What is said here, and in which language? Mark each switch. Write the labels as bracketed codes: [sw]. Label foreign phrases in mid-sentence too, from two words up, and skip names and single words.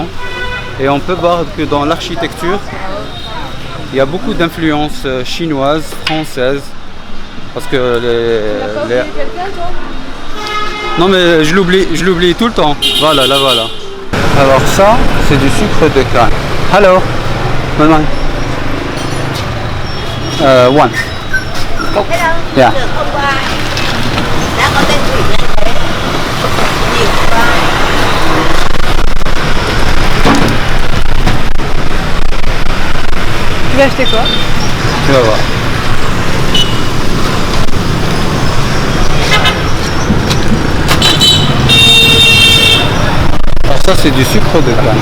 [fr] Et on peut voir que dans l'architecture, il y a beaucoup d'influences chinoises, françaises. Parce que les... Non mais je l'oublie tout le temps. Voilà, là voilà. Alors ça, c'est du sucre de canne. [en] Hello. Bye bye. One. Hello. Yeah. [vi] Được hôm qua đã có tên Thủy lên đấy. Nhiều quá. [fr] Tu vas acheter quoi? Tu vas voir. Alors ça c'est du sucre de canne.